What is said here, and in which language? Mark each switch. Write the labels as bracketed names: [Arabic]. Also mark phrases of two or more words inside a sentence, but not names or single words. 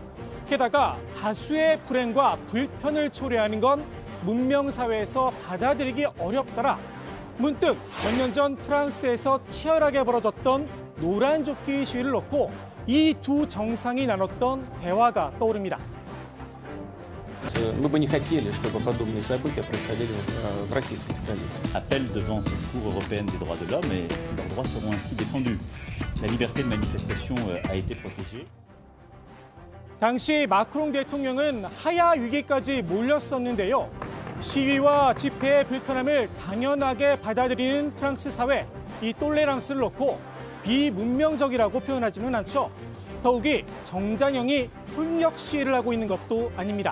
[Korean] 게다가 다수의 불행과 불편을 초래하는 건 문명사회에서 받아들이기 어렵더라. 문득 몇 년 전 프랑스에서 치열하게 벌어졌던 노란조끼 시위를 놓고 이 두 정상이 나눴던 대화가 떠오릅니다. [Russian] Мы бы не хотели, чтобы подобные события происходили в российской столице. [French] Appel devant cette Cour européenne des droits de l'homme et leurs droits seront ainsi défendus. La liberté de manifestation a été protégée. [Korean] 당시 마크롱 대통령은 하야 위기까지 몰렸었는데요. 시위와 집회의 불편함을 당연하게 받아들이는 프랑스 사회, 이 똘레랑스를 놓고 비문명적이라고 표현하지는 않죠. 더욱이 정장현이 폭력 시위를 하고 있는 것도 아닙니다.